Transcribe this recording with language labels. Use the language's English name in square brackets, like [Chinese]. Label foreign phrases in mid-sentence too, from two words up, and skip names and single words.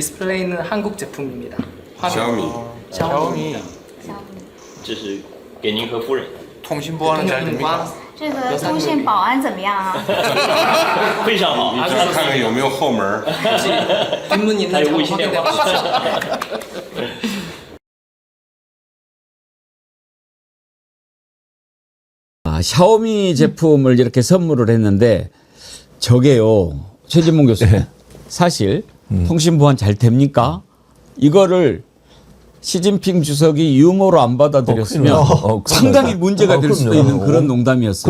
[Korean] 디스플레이는 한국 제품입니다. [Chinese] 小米， [Korean] 샤오미. [Chinese] 这是给您和夫人， [Korean] 통신 보안은 잘 됩니까? [Chinese] 这个通信保安怎么样啊？非常好。你看看有没有后门？ [Korean] 뒷문 있는 장 확인해 보십시오. 샤오미 제품을 이렇게 선물을 했는데 저게요. 최진봉 교수님. 사실 통신 보안 잘 됩니까? 이거를 시진핑 주석이 유머로 안 받아들였으면 상당히 문제가 될 수도 있는 그런 농담이었어요.